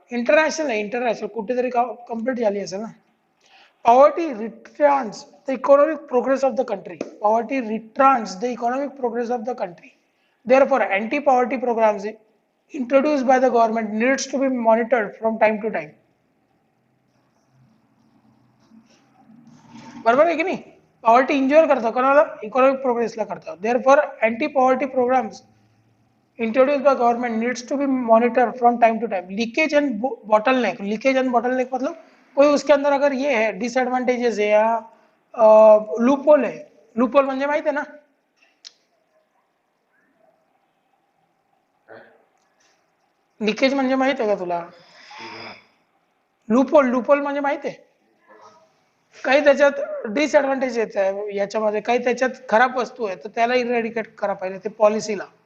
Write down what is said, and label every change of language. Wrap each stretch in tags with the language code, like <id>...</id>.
<mr>International आहे, international कुठेतरी complete झाली असेल ना।</mr> <en>Poverty retards the economic progress of the country, poverty retards the economic progress of the country. Therefore, anti-poverty programs introduced by the government needs to be monitored from time to time.</en> <mr>बरोबर आहे की नाही? Poverty injure करतो कोणाला? Economic प्रोग्रेसला करतो।</mr> <en>Therefore, anti-poverty programs introduced by government needs to be monitored from time to time. Leakage and bottleneck,</en> <hi>leakage and bottleneck मतलब कोई उसके अंदर अगर ये है डिसएडवांटेजेस है या लूपहोल है।</hi> <mr>लूपहोल म्हणजे माहिती आहे ना? लीकेज म्हणजे माहित आहे का तुला? लूपहोल, लूपहोल म्हणजे माहित आहे? काही त्याच्यात डिसएडवांटेज येत आहे याच्यामध्ये, काही त्याच्यात खराब वस्तू आहे तर त्याला इरॅडिकेट करा पाहिजे ते पॉलिसीला।</mr>